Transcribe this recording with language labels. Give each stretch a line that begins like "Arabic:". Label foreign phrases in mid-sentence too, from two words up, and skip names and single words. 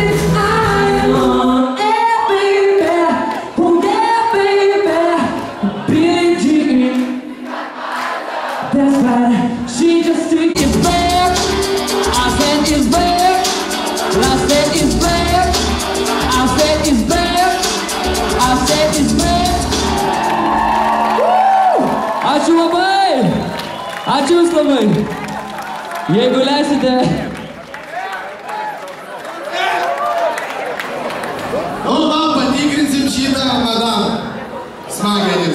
English: I am on, yeah, baby. Oh, yeah, baby. Billie Jean. That's right, she just took it back. I said it's back. I said it's back. I said it's back. I said it's back.
Lithuanian: Ačiū labai. Ačiū Jūs labai. Jeigu leisite. Nu, patikrinsim šitą, madam. Smagenis.